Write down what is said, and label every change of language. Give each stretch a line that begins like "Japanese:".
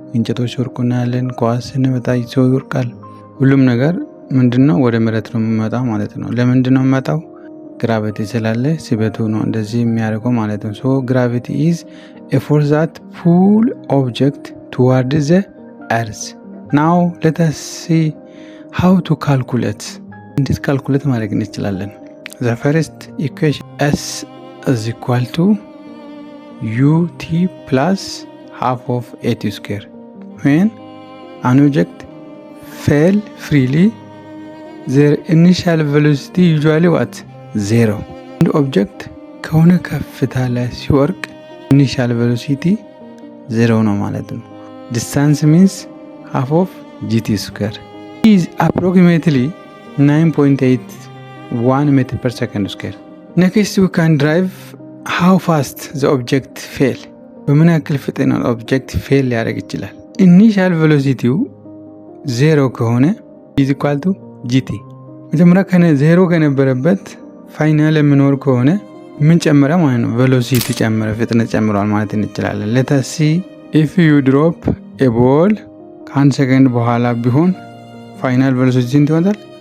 Amharic: እንጨቶች ሲወርቁ እናያለን። ኳስ ስንመታ ሰው ይወርቃል። ሁሉም ነገር ምንድነው? ወደ መሬት ነው የሚመጣው ማለት ነው። ለምንድን ነው የሚመጣው? ግራቪቲ ስላለ ስበቱ ነው እንደዚህ የሚያደርገው ማለት ነው።
English: ሶ ግራቪቲ ኢዝ a force that pull object toward the earth. Now let us see how to calculate.
Amharic: እንዴት ካልኩሌት ማድረግ እንችላለን?
English: The first equation S is equal to ut plus half of at square. When an object fell freely, their initial velocity usually what? 0.
Amharic: አንድ ኦብጀክት ከሆነ ከፍታ ላይ ሲወርቅ ኢኒሻል ቬሎሲቲ 0 ነው ማለት ነው።
English: ዲስታንስ ሚንስ half of gt square is approximately 9.81 meter per second square. Next we can derive how fast the object fell.
Amharic: በምን ያክል ፍጥነት ኦብጀክት ፌል ሊያደርግ ይችላል? ኢኒሻል ቬሎሲቲው 0 ከሆነ
English: is equal to gt።
Amharic: መጀመሪያ ከ0 ከነበረበት ፋይናል የሚኖር ከሆነ ምን ጨመረ ማለት ነው? ቬሎሲቲ ጨመረ፣ ፍጥነት ጨምሯል ማለት እንችላለን።
English: let us see if you drop a ball
Amharic: ከአንድ ሰከንድ በኋላ ቢሆን ፋይናል ቬሎሲቲ ስንት ይሆናል?